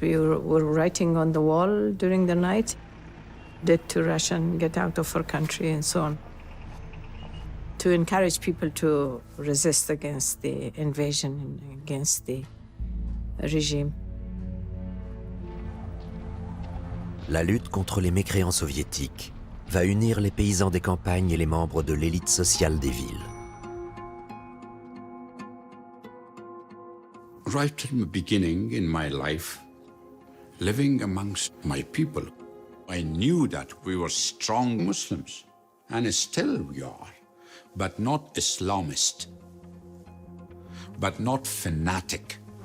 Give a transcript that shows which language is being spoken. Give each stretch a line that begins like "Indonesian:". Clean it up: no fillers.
English: We were writing on the wall during the night, dead to Russian, get out of our country, and so on, to encourage people to resist against the invasion, against the regime.
French: La lutte contre les mécréants soviétiques va unir les paysans des campagnes et les membres de l'élite sociale des villes.
English: Right from the beginning in my life, living amongst my people, I knew that we were strong Muslims, and still we are, but not Islamist, but not fanatic.